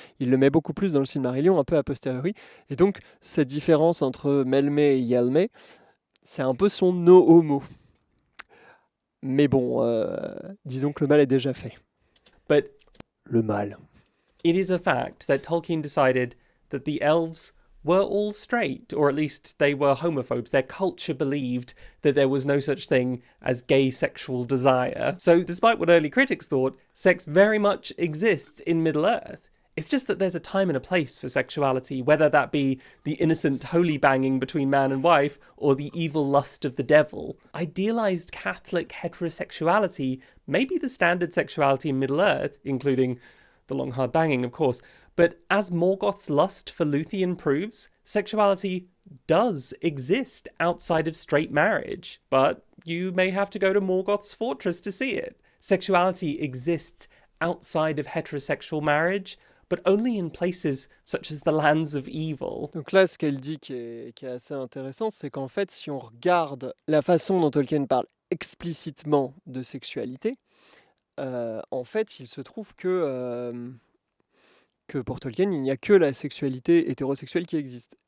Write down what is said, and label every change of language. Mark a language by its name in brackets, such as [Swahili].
[French] Il le met beaucoup plus dans le Silmarillion, un peu a posteriori. Et donc, cette différence entre Melme et Yalme, c'est un peu son no homo. Mais bon, disons que le mal est déjà fait. [English] But [French] Le mal. [English] it is a fact that Tolkien decided that the elves were all straight, or at least they were homophobes. Their culture believed that there was no such thing as gay sexual desire. So, despite what early critics thought, sex very much exists in Middle-earth. It's just that there's a time and a place for sexuality, whether that be the innocent holy banging between man and wife or the evil lust of the devil. Idealized Catholic heterosexuality may be the standard sexuality in Middle-earth, including the long hard banging, of course, but as Morgoth's lust for Luthien proves, sexuality does exist outside of straight marriage, but you may have to go to Morgoth's fortress to see it. Sexuality exists outside of heterosexual marriage, but only in places such as the lands of evil. [French] Donc là, ce qu'elle dit qui est assez intéressant, c'est qu'en fait, si on regarde la façon dont Tolkien parle explicitement de sexualité, en fait, il se trouve que pour Tolkien, il n'y a que la sexualité hétérosexuelle qui existe.